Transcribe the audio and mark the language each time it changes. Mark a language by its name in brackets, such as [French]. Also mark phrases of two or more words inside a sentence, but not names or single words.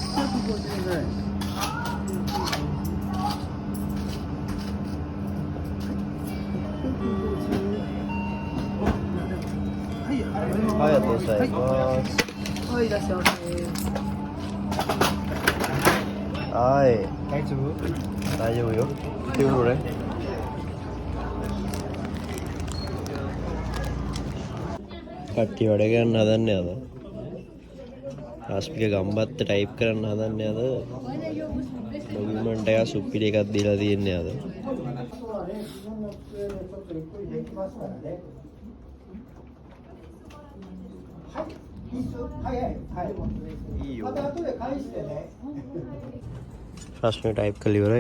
[Japanese] はい、ありがとうございます。はい、いらっしゃいませ。はい、大丈夫？大丈夫よ。ってことね。 [Sinhala] කට්ටිය වැඩ කරන්න හදන්නේ අද. රස්මික ගම්බත්ත ටයිප් කරන්න හදන්නේ අද. ඩොකියුමන්ට් එක සුප්පිරි එකක් දීලා තියෙන්නේ අද. රස්මික ටයිප් කරලා ඉවරයි.